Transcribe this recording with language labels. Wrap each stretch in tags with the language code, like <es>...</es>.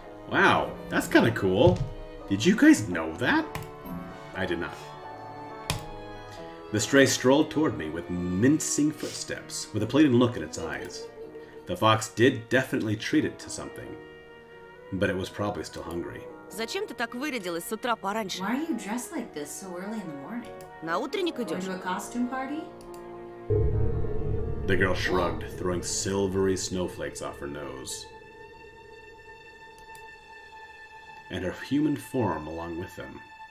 <en>Wow, that's kind of cool. Did you guys know that? I did not. The stray strolled toward me with mincing footsteps, with a pleading look in its eyes. The fox did definitely treat it to something, but it was probably still hungry.</en> <ru>Зачем ты так вырядилась с утра пораньше?</ru> <en>Why are you dressed like this so early in the morning?</en> <ru>На утренник</ru> <en>Going</en> <ru>идешь?</ru> <en>to a costume party? The girl shrugged, throwing silvery snowflakes off her nose. And her human form along with them.</en>